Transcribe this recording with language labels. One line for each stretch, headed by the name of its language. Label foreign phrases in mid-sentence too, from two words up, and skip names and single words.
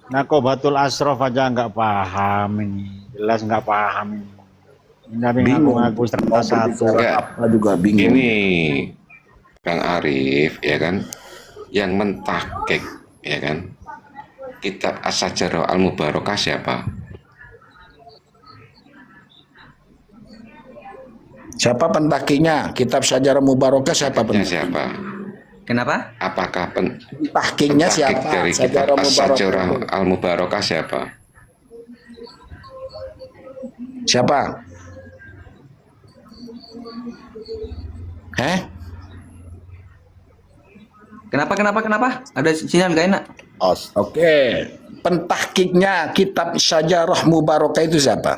Indonesian: Naqabatul Ashraf aja nggak paham ini. Jelas nggak paham ini. Tapi ngaku-ngaku serta satu. Apa juga bingung. Ini Kang Arif ya kan, yang mentahqiq ya kan, kitab As-Sajarah Al-Mubarakah siapa? Siapa pentahkinya? Kitab Sajarah Mubarakah siapa Ya, pentahkinya? siapa? Kenapa? Apakah Pentahkinya siapa? dari kitab Sajarah As-Sajarah Mubarakah. Al-Mubarakah siapa? Siapa? Kenapa? Ada sinyal gak enak? Oke. Pentahkiknya kitab Sajarah Mubarakah itu siapa?